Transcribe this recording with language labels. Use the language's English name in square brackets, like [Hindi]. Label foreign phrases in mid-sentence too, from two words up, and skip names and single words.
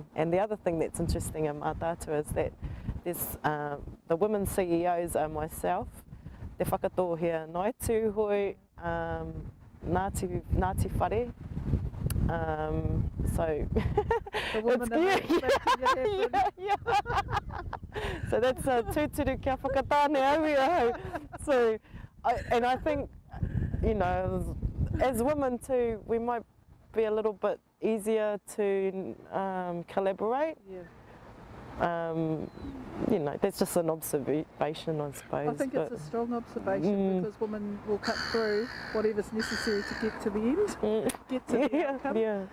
[English] And the other thing that's interesting in Mātātua is that there's the women CEOs are myself, Te Whakatohea, Ngāi tūhoi, Ngāti whare. So so that's [Māori] tūturu kia whakatāne au. [English] So I think, as women too, we might be a little bit easier to collaborate. That's just an observation, I suppose. I think it's a strong observation, because women will cut through whatever's necessary to get to the end, get to the outcome.